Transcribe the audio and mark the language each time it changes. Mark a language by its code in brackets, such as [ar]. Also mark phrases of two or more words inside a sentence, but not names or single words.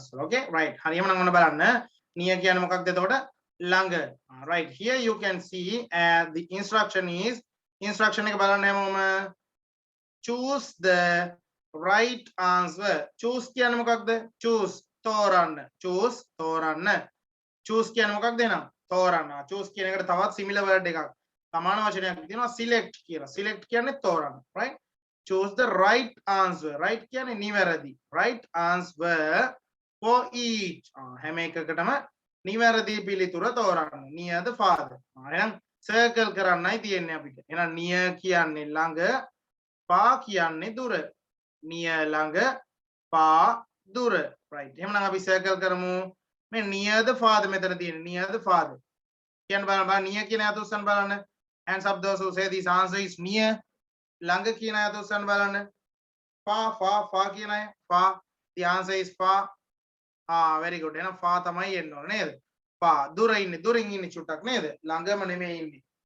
[en] Okay, right, [si] හරියම නම් ඔන්න බලන්න near කියන්නේ මොකක්ද එතකොට ළඟ. [en] Right, here you can see the instruction [si] එක බලන්න හැමෝම [en] choose the right answer. [si] choose කියන්නේ මොකක්ද choose තෝරන්න. choose කියන්නේ මොකක්ද එහෙනම් තෝරන්න. choose කියන එකට තවත් [en] similar word [si] එකක් සමාන වචනයක් තියෙනවා select කියලා. select කියන්නේ තෝරන්න. [en] Right, choose the right answer. [si] right කියන්නේ නිවැරදි. [en] right answer for each. [si] හැම එකකටම නිවැරදි පිළිතුර තෝරන්න. [en] near the father. [si] එහෙනම් circle කරන්නයි තියෙන්නේ අපිට. එහෙනම් near කියන්නේ ළඟ, far කියන්නේ දුර. near ළඟ, far දුර. right, එහෙනම් අපි circle කරමු. මේ [en] near the father [si] මෙතන තියෙන්නේ [en] near the father. [si] කියන්න බලන්න near කියන අත උස්සන්න බලන්න. [en] hands up those who say this answer is near. [si] ළඟ කියන අත උස්සන්න බලන්න. far කියන අය far. [en] the answer is far. very good. [si] එහෙනම් far තමයි එන්න ඕනේ නේද? far දුර ඉන්නේ, දුරින් ඉන්නේ චුට්ටක් නේද? ළඟම නෙමෙයි ඉන්නේ.